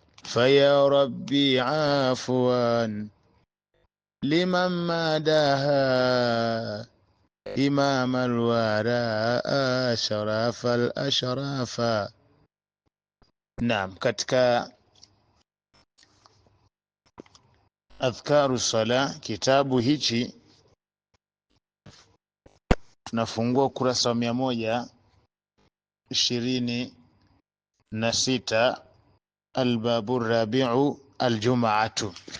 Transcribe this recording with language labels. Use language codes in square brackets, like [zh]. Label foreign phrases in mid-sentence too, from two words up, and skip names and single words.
[ar] فيا ربي عفوا لمن مادها إمام الوراء شرف الأشراف. [sw] Naam, katika [ar] أذكار الصلاة [sw] kitabu hichi tunafungua ukurasa wa 126 [ar] الباب الرابع الجمعة.